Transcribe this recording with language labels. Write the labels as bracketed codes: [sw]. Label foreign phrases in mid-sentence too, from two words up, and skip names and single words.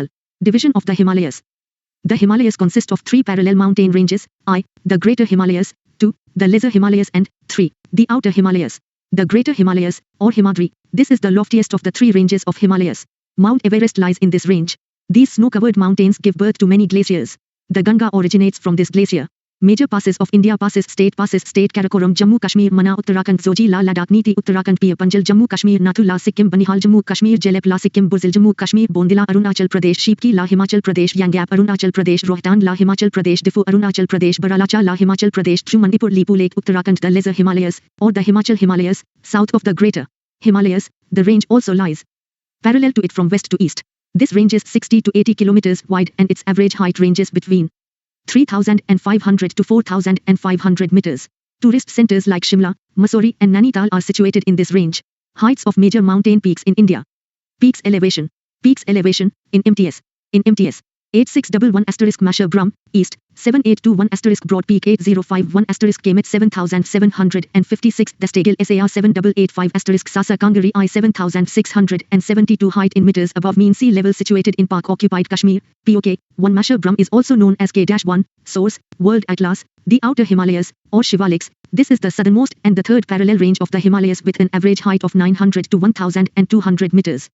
[en] Division of the Himalayas. The Himalayas consist of 3 parallel mountain ranges: I, the Greater Himalayas; 2, the Lesser Himalayas; and 3, the Outer Himalayas. The Greater Himalayas, or Himadri, this is the loftiest of the 3 ranges of Himalayas. Mount Everest lies in this range. These snow-covered mountains give birth to many glaciers. The Ganga originates from this glacier. Major passes of India. Passes: State Karakoram, Jammu Kashmir, Mana Uttarakhand, Zoji La Ladakh, Niti Uttarakhand, Pir Panjal, Jammu Kashmir, Nathu La Sikkim, Banihal Jammu Kashmir, Jelep La Sikkim, Burzil Jammu Kashmir, Bondila Arunachal Pradesh, Shipki La Himachal Pradesh, Yanggap Arunachal Pradesh, Rohtan La Himachal Pradesh, Diffu Arunachal Pradesh, Baralacha La Himachal Pradesh, Manipur, Lipu Lake Uttarakhand. The Lesser Himalayas, or the Himachal Himalayas, south of the Greater Himalayas, the range also lies parallel to it from west to east. This range is 60 to 80 kilometers wide and its average height ranges between 3,500 to 4,500 meters. Tourist centers like Shimla, Mussoorie and Nainital are situated in this range. Heights of major mountain peaks in India. Peaks elevation. Peaks elevation, in MTS. In MTS. 8611 Masher Brum, East, 7821 Broad Peak 8051 Kemet 7756 Dastagil SAR 7885 Sasa Kangari I 7672 Height in meters above mean sea level situated in Pak occupied Kashmir, POK. 1 Masher Brum is also known as K-1, Source, World Atlas, the Outer Himalayas, or Shivaliks. This is the southernmost and the third parallel range of the Himalayas with an average height of 900 to 1200 meters.